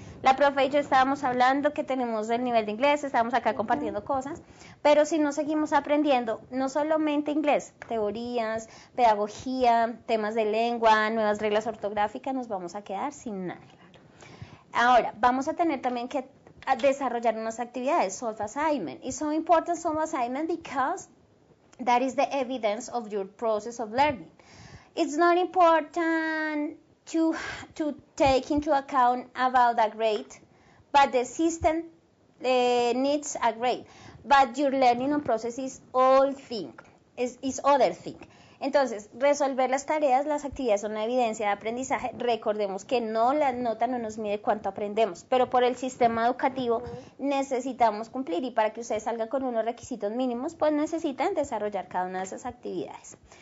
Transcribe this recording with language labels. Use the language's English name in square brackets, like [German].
[Spanish] La profe y yo estábamos hablando que tenemos el nivel de inglés, estábamos acá compartiendo cosas, pero si no seguimos aprendiendo, no solamente inglés, teorías, pedagogía, temas de lengua, nuevas reglas ortográficas, nos vamos a quedar sin nada. Ahora, vamos a tener también que desarrollar unas actividades, [English] solve assignment. It's so important solve assignment because that is the evidence of your process of learning. It's not important to take into account about a grade, but the system needs a grade. But your learning process is all thing, is other thing. [Spanish] Entonces, resolver las tareas, las actividades son una evidencia de aprendizaje. Recordemos que no la nota no nos mide cuánto aprendemos, pero por el sistema educativo necesitamos cumplir y para que ustedes salgan con unos requisitos mínimos, pues necesitan desarrollar cada una de esas actividades.